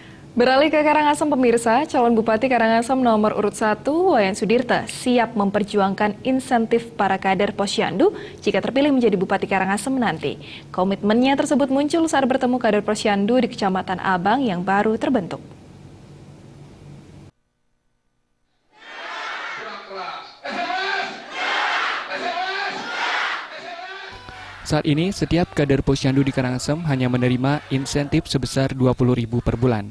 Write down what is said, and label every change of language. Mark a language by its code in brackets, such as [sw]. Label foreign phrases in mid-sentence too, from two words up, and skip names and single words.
[id] Beralih ke Karangasem pemirsa, calon Bupati Karangasem nomor urut 1, Wayan Sudirte, siap memperjuangkan insentif para kader Posyandu jika terpilih menjadi Bupati Karangasem nanti. Komitmennya tersebut muncul saat bertemu kader Posyandu di Kecamatan Abang yang baru terbentuk. Saat ini, setiap kader Posyandu di Karangasem hanya menerima insentif sebesar Rp20.000 per bulan.